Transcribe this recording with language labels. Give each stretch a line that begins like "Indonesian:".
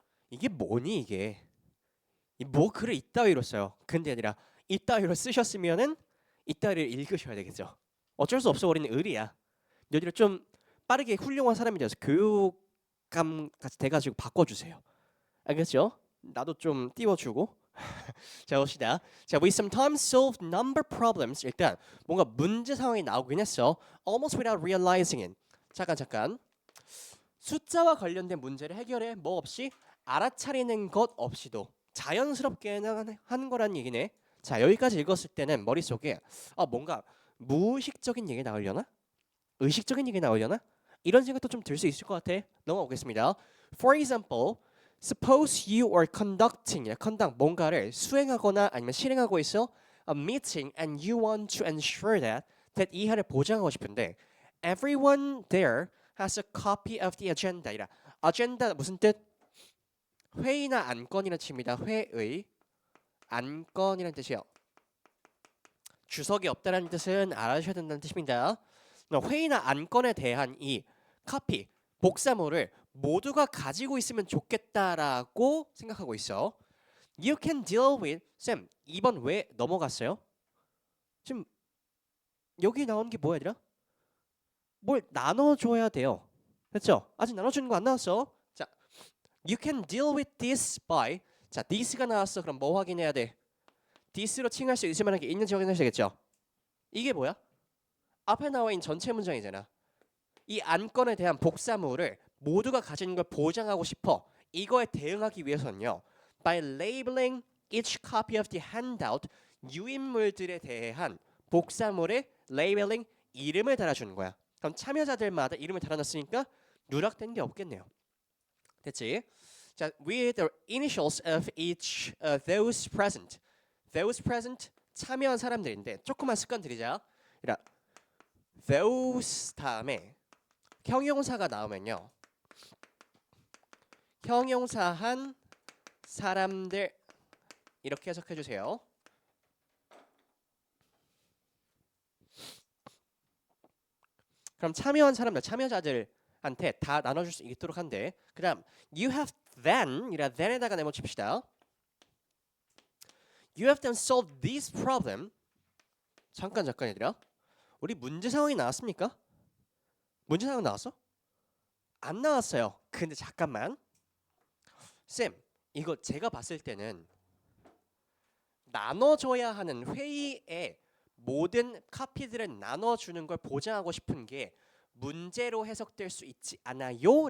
Korean: 이게 뭐니 이게? 뭐 글을 이따위로 써요. 근데 아니라 이따위로 쓰셨으면은 이따위를 읽으셔야 되겠죠. 어쩔 수 없어 우리는 의리야. 너희들 좀 빠르게 훌륭한 사람이 되어서 교육감 같이 돼가지고 바꿔주세요. 알겠죠? 나도 좀 띄워주고. 자 봅시다.
English: 자, we sometimes solve number problems.
Korean: 일단 뭔가 문제 상황이 나오긴 했어.
English: Almost without realizing it.
Korean: 잠깐. 숫자와 관련된 문제를 해결해 뭐 없이 알아차리는 것 없이도 자연스럽게 하는 거란 얘기네. 자 여기까지 읽었을 때는 머릿속에 뭔가 무의식적인 얘기 나오려나? 의식적인 얘기 나오려나? 이런 생각도 좀 들 수 있을 것 같아. 넘어가보겠습니다.
English: For example, suppose you are conducting, conduct
Korean: 뭔가를 수행하거나 아니면 실행하고 있어
English: a meeting and you want to ensure that
Korean: 이하를 보장하고 싶은데
English: everyone there has a copy of the agenda.
Korean: 이라 agenda 무슨 뜻? 회의나 안건이라는 뜻입니다. 회의 안건이라는 뜻이에요. 주석이 없다는 뜻은 알아주셔야 된다는 뜻입니다. 회의나 안건에 대한 이 카피, 복사물을 모두가 가지고 있으면 좋겠다라고 생각하고 있어.
English: You can deal with
Korean: 쌤 2번 왜 넘어갔어요? 지금 여기 나온 게 뭐야 얘들아? 뭘 나눠줘야 돼요. 됐죠? 아직 나눠주는 거 안 나왔어.
English: 자, you can deal with this by 자,
Korean: this가 나왔어. 그럼 뭐 확인해야 돼? this로 칭할 수 있을 만한 게 있는지 확인하셔야 되겠죠? 이게 뭐야? 앞에 나와 있는 전체 문장이잖아. 이 안건에 대한 복사물을 모두가 가지는 걸 보장하고 싶어. 이거에 대응하기 위해서는요.
English: By labeling each copy of the handout
Korean: 유인물들에 대한 복사물의 labeling 이름을 달아주는 거야. 그럼 참여자들마다 이름을 달아놨으니까 누락된 게 없겠네요. 됐지?
English: 자, with the initials of each those present. Those present
Korean: 참여한 사람들인데 조그만 습관 들이자. those 다음에 형용사가 나오면요. 형용사한 사람들 이렇게 해석해 주세요. 그럼 참여한 사람들, 참여자들한테 다 나눠줄 수 있도록 한대. 그다음
English: you have then
Korean: 이라 then에다가 네모칩시다.
English: You have then solved this problem.
Korean: 잠깐 얘들아. 우리 문제 상황이 나왔습니까? 문제 상황 나왔어? 안 나왔어요. 근데 잠깐만. 쌤, 이거 제가 봤을 때는 나눠줘야 하는 회의에 모든 카피들을 나눠주는 걸 보장하고 싶은 게 문제로 해석될 수 있지 않아요?